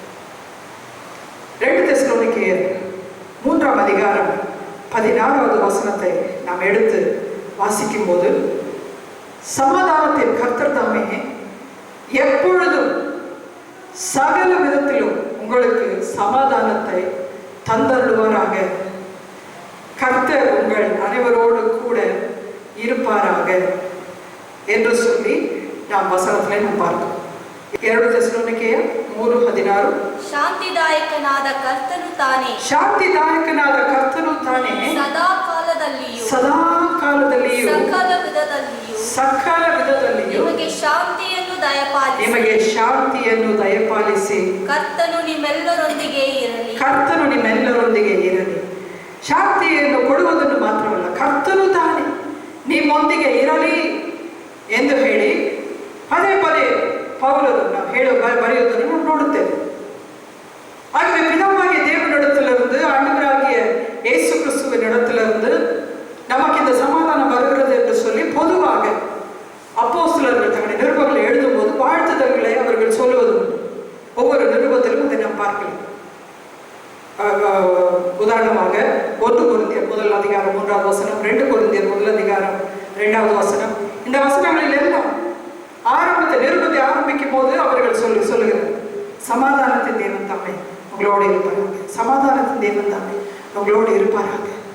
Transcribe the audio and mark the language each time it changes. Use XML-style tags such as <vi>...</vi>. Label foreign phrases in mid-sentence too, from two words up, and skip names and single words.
<ta>2 தெசலோனிக்கேயர் 3ஆம் அதிகாரம் 16வது வசனத்தை நாம் எடுத்து வாசிக்கும் போது, சமாதானத்தின் கர்த்தர் தாமே எப்பொழுதும் சகல விதத்திலும் உங்களுக்கு சமாதானத்தை தந்தருள்வாராக, கர்த்தர் உங்கள் அனைவரோடு கூட இருப்பாராக என்று சொல்லி நாம் வசனத்திலே நாம் பார்க்கிறோம். 2 தெசலோனிக்கேயர் 3:16</ta> <kn>ಶಾಂತಿದಾಯಕನಾದ ಕರ್ತನು ತಾನೇ ಶಾಂತಿದಾಯಕನಾದ ಕರ್ತನು ತಾನೇ ಸದಾ ಕಾಲದಲ್ಲಿಯೂ ಸಕಲ ವಿಧದಲ್ಲಿಯೂ ನಿಮಗೆ ಶಾಂತಿಯನ್ನು ದಯಪಾಲಿಸಿ ಕರ್ತನು ನಿಮ್ಮೆಲ್ಲರೊಂದಿಗೆ ಇರಲಿ. ಶಾಂತಿಯನ್ನು ಕೊಡುವುದನ್ನು ಮಾತ್ರವಲ್ಲ, ಕರ್ತನು ತಾನೇ ನಿಮ್ಮೊಂದಿಗೆ ಇರಲಿ ಎಂದು ಹೇಳಿ ಪದೇ ಪದೇ ಪೌಲರು ನಾವು ಬರೆಯುವುದನ್ನು ನಾವು ನೋಡುತ್ತೇವೆ.</kn> <ta>ஆகவே பிதாவாகிய தேவனிடத்திலிருந்து ஆண்டவராகிய இயேசு கிறிஸ்துவின் இடத்திலிருந்து நமக்கு இந்த சமாதானம் வருகிறது என்று சொல்லி பொதுவாக அப்போஸ்தலர்கள் தங்களுடைய நிருபங்களை எழுதும் போது வாழ்த்துதல்களை அவர்கள் சொல்லுவது உண்டு. ஒவ்வொரு நிருபத்திலும் இதை நாம் பார்க்கலாம். உதாரணமாக 1 கொரிந்தியர் 1 அதிகாரம் 3வது வசனம், 2 கொரிந்தியர் 1 அதிகாரம் 2வது வசனம், இந்த வசனங்களில் எல்லாம் ஆரம்பத்தில் நிருபத்தை ஆரம்பிக்கும் போது அவர்கள் சொல்லுகிறார், சமாதானத்தின் தேவன் தாமே உங்களோடு இருப்பாராக, சமாதானத்தின் தேவன் தாமே உங்களோடு இருப்பாராக.</ta>